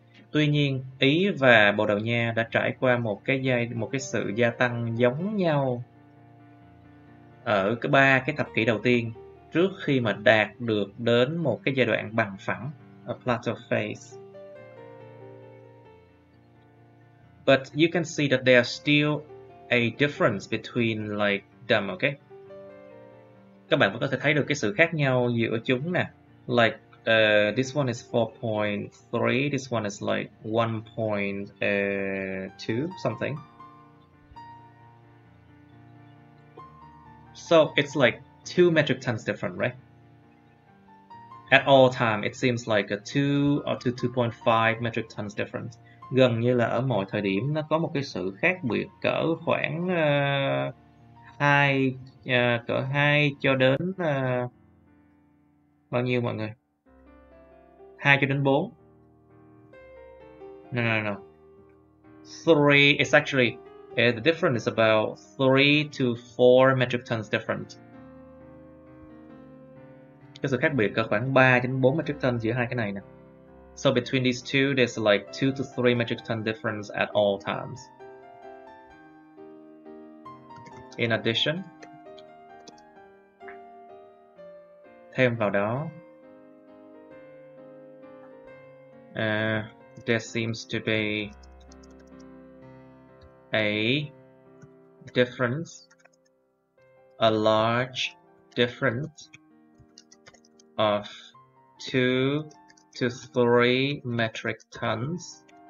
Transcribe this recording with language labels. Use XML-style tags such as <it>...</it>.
<vi>Tuy nhiên, Ý và Bồ Đào Nha đã trải qua một cái sự gia tăng giống nhau ở ba cái thập kỷ đầu tiên trước khi mà đạt được đến một cái giai đoạn bằng phẳng,</vi> <en>a plateau phase. But you can see that there's still a difference between like them, okay?</en> <vi>Các bạn vẫn có thể thấy được cái sự khác nhau giữa chúng nè.</vi> <en>Like this one is 4.3, this one is like 1.2 something. So it's like 2 metric tons different, right? At all time, it seems like a 2 or 2.5 metric tons different.</en> <vi>Gần như là ở mọi thời điểm nó có một cái sự khác biệt cỡ khoảng 2 cho đến bao nhiêu mọi người? 2 cho đến 4. No.</vi> <en>3 is actually the difference is about 3 to 4 metric tons different.</en> <vi>Cái sự khác biệt cỡ khoảng 3 đến 4 metric tons giữa hai cái này nè.</vi> <en>So between these two, there's like 2 to 3 metric ton difference at all times. In addition,</en> <vi>thêm vào đó,</vi> <en>there seems to be a difference, a large difference of 2 to 3 metric tons</en>